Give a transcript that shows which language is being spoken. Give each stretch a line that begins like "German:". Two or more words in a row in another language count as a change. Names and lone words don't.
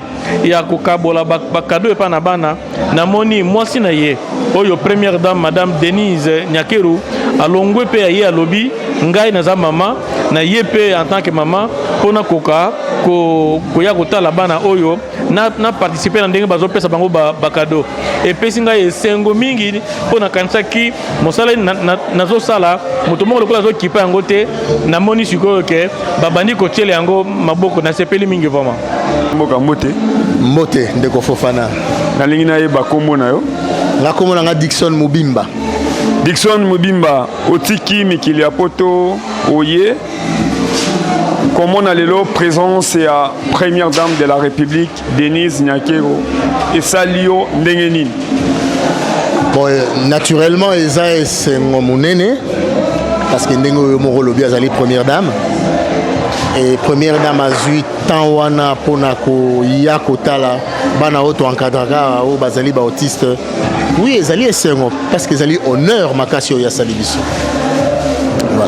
Lingala: ya kokabola bakado epa na bana namoni mwasi na ye oyo
French: première dame madame
Lingala: Denise Nyakeru alongwe pe ya ye alobi ngai naza mama na ye pe
French: en tant que maman
Lingala: pona koka koya kotala bana oyo na participer na ndenge bazopesa bango bakado epesi ngai esengo mingi pona kanisaki mosala nazosala moto moko lokola azokipa yango te namoni sikoyo ke babandi kotiela yango maboko nasepeli mingi vraiment mboka mbote ndeko Fofana nalingi nayeba kombo na yo ngakombo na nga Dickson Mobimba otiki mikili ya poto oye
French: comment on a
Lingala: lelo présence ya
French: première dame de la République
Lingala: Denise Nyakero et salio ndengenini
French: bon naturellement
Lingala: eza esengo munene
French: parce que
Lingala: ndengo moko lobi azali
French: première dame et première dame
Lingala: azui temps wana pona ko ya kotala bana oto encadraka o bazali ba autiste oui ezali esengo
French: parce que
Lingala: ezali honneur makasi ya salibiso voilà